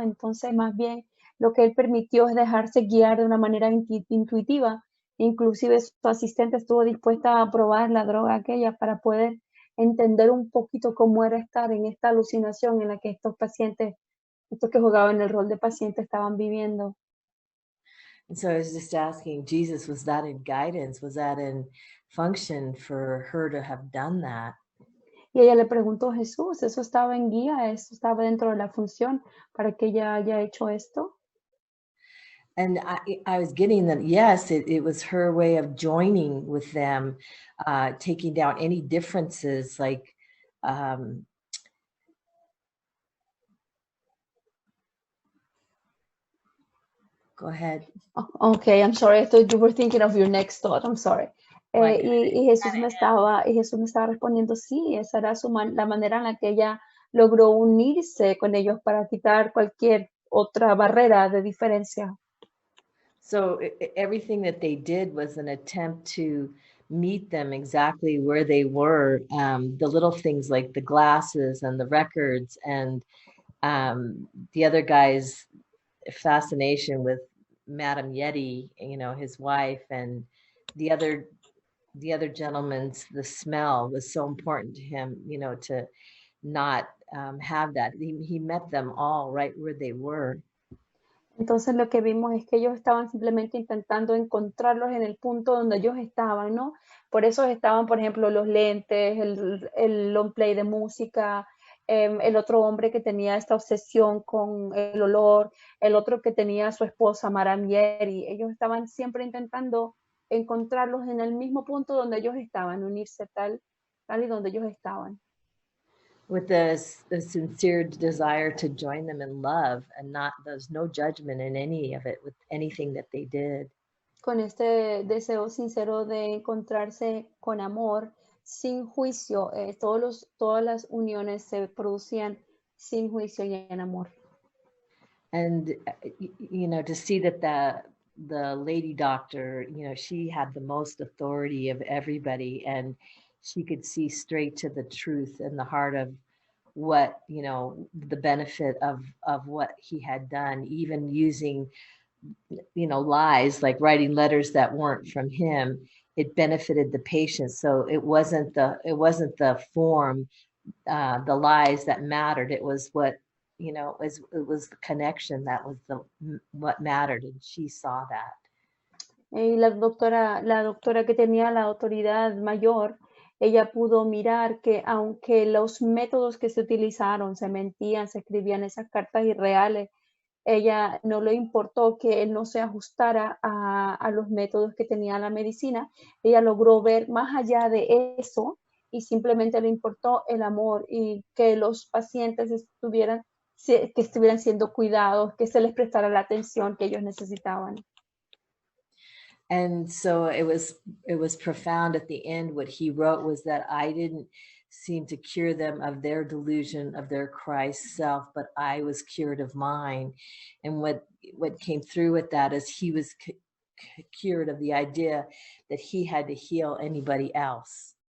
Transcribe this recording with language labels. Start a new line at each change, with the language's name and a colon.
Spanish: Entonces, más bien lo que él permitió es dejarse guiar de una manera intuitiva. Inclusive su asistente estuvo dispuesta a probar la droga aquella para poder entender un poquito cómo era estar en esta alucinación en la que estos pacientes, estos que jugaban el rol de paciente, estaban viviendo.
English: And so I was just asking Jesus, was that in guidance? Was that in function for her to have done that?
Spanish: Y ella le preguntó a Jesús, ¿eso estaba en guía? ¿Eso estaba dentro de la función para que ella haya hecho esto?
English: And I was getting that, yes, it was her way of joining with them, taking down any differences, like, go ahead. Okay, I'm sorry. I thought you were thinking of your next thought. I'm sorry. Right.
Spanish: Y Jesús me estaba respondiendo, sí, esa era la manera en la que ella logró unirse con ellos para quitar cualquier otra barrera de diferencia.
English: So everything that they did was an attempt to meet them exactly where they were. The little things like the glasses and the records and the other guy's fascination with Madame Yeti, his wife, and the other gentleman's, the smell was so important to him, to not have that. He met them all right where they were.
Spanish: Entonces lo que vimos es que ellos estaban simplemente intentando encontrarlos en el punto donde ellos estaban, ¿no? Por eso estaban, por ejemplo, los lentes, el long play de música, el otro hombre que tenía esta obsesión con el olor, el otro que tenía a su esposa Maramieri. Ellos estaban siempre intentando encontrarlos en el mismo punto donde ellos estaban, unirse tal y donde ellos estaban.
English: With a sincere desire to join them in love, and there's no judgment in any of it with anything that they did.
Spanish: Con este deseo sincero de encontrarse con amor, sin juicio. Todas las uniones se producían sin juicio y en amor.
English: And to see that the lady doctor, she had the most authority of everybody, and she could see straight to the truth and the heart of what, the benefit of what he had done, even using, lies, like writing letters that weren't from him. It benefited the patient. So it wasn't the form, the lies that mattered. It was what, it was the connection that was what mattered, and she saw that.
Spanish: Y la doctora que tenía la autoridad mayor, ella pudo mirar que aunque los métodos que se utilizaron, se mentían, se escribían esas cartas irreales, ella no le importó que él no se ajustara a los métodos que tenía la medicina. Ella logró ver más allá de eso y simplemente le importó el amor y que los pacientes estuvieran siendo cuidados, que se les prestara la atención que ellos necesitaban.
English: And so it was profound at the end. What he wrote was that I didn't seem to cure them of their delusion of their Christ self, but I was cured of mine. And what came through with that is he was cured of the idea that he had to heal anybody else.